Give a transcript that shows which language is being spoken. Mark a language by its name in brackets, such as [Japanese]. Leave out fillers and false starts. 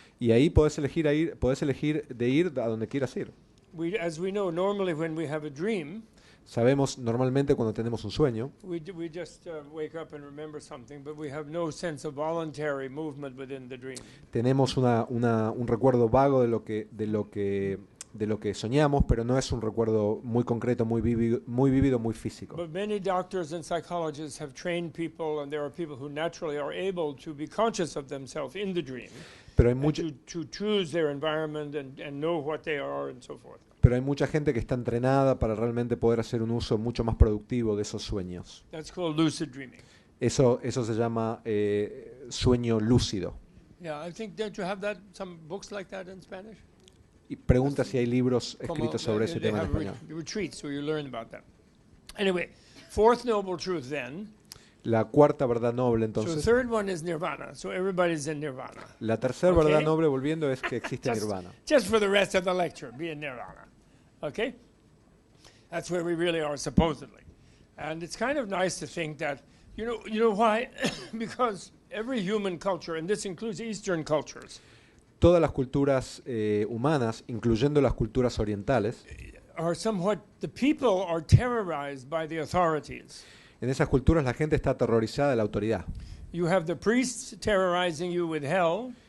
[Spanish] Y ahí podés elegir de ir a donde quieras ir. [English] As we know, normally when we have a dream, [Spanish] sabemos normalmente cuando tenemos un sueño, [English] we just wake up and remember something, but we have no sense of voluntary movement within the dream. [Spanish] Tenemos un recuerdo vago de lo que soñamos, pero no es un recuerdo muy concreto, muy vívido, muy físico. [English] But many doctors and psychologists have trained people, and there are people who naturally are able to be conscious of themselves in the dream. [Spanish] Pero hay [English] to choose their environment and know what they are and so forth. [Spanish] Pero hay mucha gente que está entrenada para realmente poder hacer un uso mucho más productivo de esos sueños. [English] That's called lucid dreaming. [Spanish] Eso se llama sueño lúcido. [English] Yeah, I think don't you have some books like that in Spanish? [Spanish] Y pregunta si hay libros escritos sobre ese tema en español. [English] Retreats where you learn about that. Anyway, fourth noble truth then. [Spanish] La cuarta verdad noble, entonces. [English] So the third one is nirvana. So everybody's in nirvana. [Spanish] La tercera verdad noble, volviendo, es que existe nirvana. [English] Just for the rest of the lecture, be in nirvana. Okay? That's where we really are, supposedly. And it's kind of nice to think that, you know why? Because every human culture, and this includes Eastern cultures, [Spanish] todas las culturas humanas, incluyendo las culturas orientales, [English] the people are terrorized by the authorities. [Spanish] En esas culturas la gente está aterrorizada de la autoridad. [English] You have the priests terrorizing you with hell.